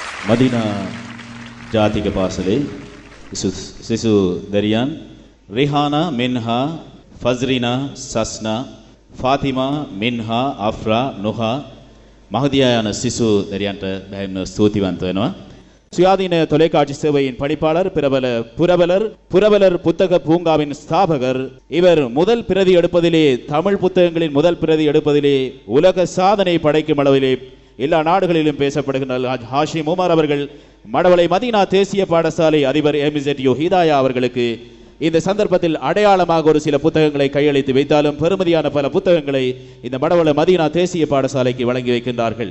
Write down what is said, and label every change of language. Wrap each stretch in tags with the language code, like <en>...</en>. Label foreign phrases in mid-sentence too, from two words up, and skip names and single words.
<si>මදිනා ජාතික පාසලේ සිසු දැරියන් රිහානා මින්හා ෆස්රිනා සස්නා ෆාතිමා මින්හා අෆ්රා නොහා මහදියා යන සිසු දැරියන්ට බැහැම ස්තුතිවන්ත වෙනවා.</si> <ta>சுயாதீன தொலைக்காட்சி சேவையின் பணிப்பாளர் புரவலர் புத்தக பூங்காவின் ஸ்தாபகர். இவர் முதல் பிரதி எடுப்பதிலே, தமிழ் புத்தகங்களின் முதல் பிரதி எடுப்பதிலே உலக சாதனை படைக்கும் அளவிலே எல்லா நாடுகளிலும் பேசப்படுகின்ற ஹாஷிம் உமர் அவர்கள் மடவளை மதீனா தேசிய பாடசாலை அதிபர் எம்இசெட்யூ ஹிதாயா அவர்களுக்கு இந்த சந்தர்ப்பத்தில் அடையாளமாக ஒரு சில புத்தகங்களை கையளித்து வைத்தாலும் பெருமதியான பல புத்தகங்களை இந்த மடவளை மதீனா தேசிய பாடசாலைக்கு வழங்கி வைக்கின்றார்கள்.</ta>